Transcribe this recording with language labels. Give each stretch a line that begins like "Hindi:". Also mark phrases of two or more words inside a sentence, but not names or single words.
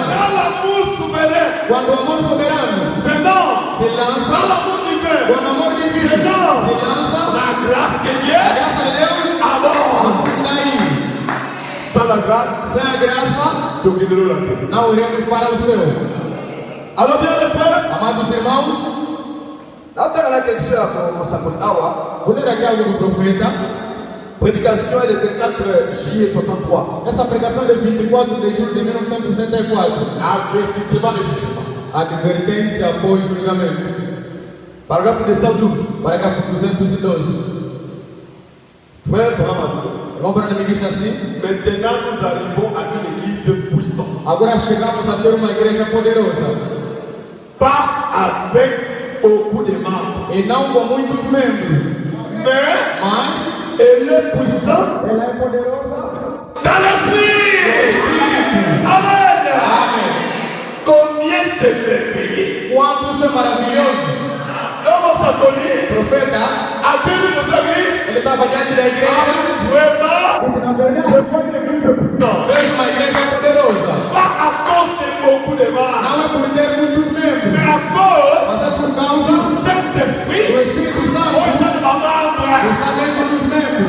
Portuguese: Quando o amor soberano se lança, quando o amor divino se lança, a graça de Deus abunda aí. Sem a graça, não iremos para o céu. Amados irmãos, vou ler aqui algo do profeta.
French: Prédication est le 24 juillet 63.
Portuguese: Essa pregação é de 24 de julho de 1964.
French: Avertissement de jugement.
Portuguese: Advertência após julgamento. Parágrafo 212. Parágrafo 212.
French: Frère Bramadou.
Portuguese: Irmão Brana me disse assim:
French: maintenant nous arrivons à une église puissante.
Portuguese: Agora chegamos a ter uma igreja poderosa.
French: Pas avec beaucoup de membres.
Portuguese: E não com muitos membros. Mas
French: elle est puissante.
Portuguese: Ela é poderosa
French: Dans l'esprit. Amen. Combien c'est merveilleux.
Portuguese: Quanto isso é maravilhoso. Profeta, ele estava diante da igreja. Na verdade, fez uma igreja poderosa. Não é por ter muitos membros, mas é por causa do Espírito Santo que está dentro dos membros.